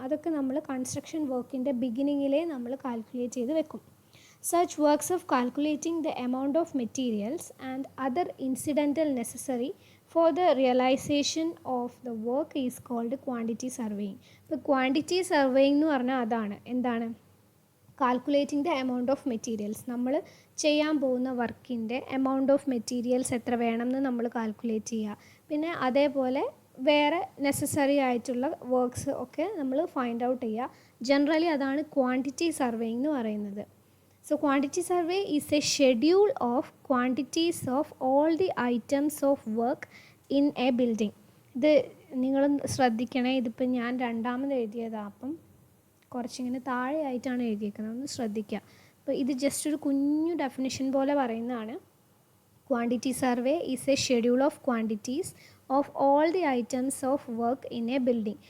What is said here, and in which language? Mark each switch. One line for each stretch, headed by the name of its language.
Malayalam: അതൊക്കെ നമ്മൾ കൺസ്ട്രക്ഷൻ വർക്കിൻ്റെ ബിഗിനിങ്ങിലേ നമ്മൾ കാൽക്കുലേറ്റ് ചെയ്ത് വെക്കും.
English: Such works of calculating the amount of materials and other incidental necessary for the realization of the work is called quantity surveying.
Malayalam: ഇപ്പോൾ quantity surveying എന്ന് പറഞ്ഞാൽ അതാണ്, എന്താണ്,
English: Calculating the amount of materials.
Malayalam: നമ്മൾ ചെയ്യാൻ പോകുന്ന വർക്കിൻ്റെ എമൗണ്ട് ഓഫ് മെറ്റീരിയൽസ് എത്ര വേണമെന്ന് നമ്മൾ കാൽക്കുലേറ്റ് ചെയ്യുക. പിന്നെ അതേപോലെ വേറെ നെസസറി ആയിട്ടുള്ള വർക്ക്സ് ഒക്കെ നമ്മൾ ഫൈൻഡ് ഔട്ട് ചെയ്യുക. ജനറലി അതാണ് ക്വാണ്ടിറ്റി സർവേയിങ് എന്ന് പറയുന്നത്.
English: So quantity survey is a schedule of quantities of all the items of work in a building.
Malayalam: ഇത് നിങ്ങൾ ശ്രദ്ധിക്കണേ, ഇതിപ്പോൾ ഞാൻ രണ്ടാമത് എഴുതിയതാണ്, അപ്പം കുറച്ചിങ്ങനെ താഴെ ആയിട്ടാണ് എഴുതിയിരിക്കുന്നത്, ഒന്ന് ശ്രദ്ധിക്കുക. അപ്പോൾ ഇത് ജസ്റ്റ് ഒരു കുഞ്ഞു ഡെഫിനിഷൻ പോലെ പറയുന്നതാണ്.
English: Quantity survey is a schedule of quantities of all the items of work in a building.